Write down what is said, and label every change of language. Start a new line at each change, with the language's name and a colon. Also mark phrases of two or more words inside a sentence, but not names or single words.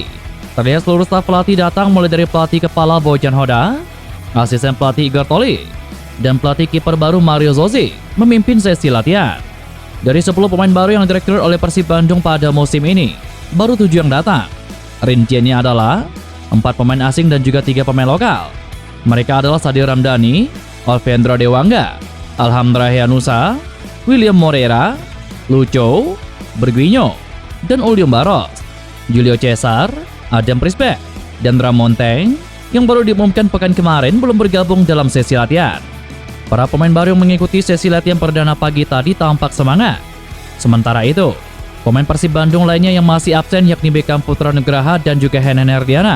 Indonesian: Terlihat seluruh staf pelatih datang mulai dari pelatih kepala Bojan Hoda, asisten pelatih Igor Toli, dan pelatih kiper baru Mario Zozi memimpin sesi latihan. Dari 10 pemain baru yang direkrut oleh Persib Bandung pada musim ini, baru 7 yang datang. Rinciannya adalah 4 pemain asing dan juga 3 pemain lokal. Mereka adalah Sadio Ramdhani, Alvendra Dewangga, Alham Rahianusa, William Moreira, Lucho, Berguinho, dan Ulium Baros, Julio Cesar, Adam Prisbeck, dan Ramonteng yang baru diumumkan pekan kemarin belum bergabung dalam sesi latihan. Para pemain baru yang mengikuti sesi latihan perdana pagi tadi tampak semangat. Sementara itu, pemain Persib Bandung lainnya yang masih absen yakni Beckham Putra Nugraha dan juga Henen Herdiana.